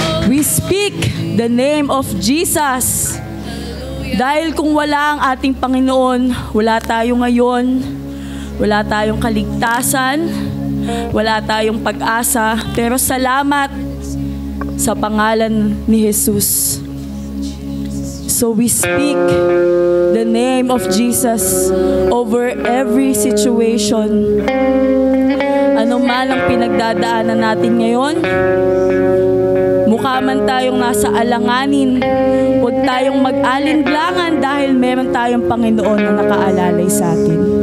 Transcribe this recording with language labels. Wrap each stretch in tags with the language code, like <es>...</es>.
<en>We speak the name of Jesus.</en> <tl>Dahil kung wala ang ating Panginoon, wala tayo ngayon, wala tayong kaligtasan, wala tayong pag-asa, pero salamat sa pangalan ni Jesus.</tl> <en>So we speak the name of Jesus over every situation.</en> <tl>Ano man ang pinagdadaanan natin ngayon, mukha man tayong nasa alanganin, huwag tayong mag-alinlangan dahil meron tayong Panginoon na nakaalalay sa atin.</tl>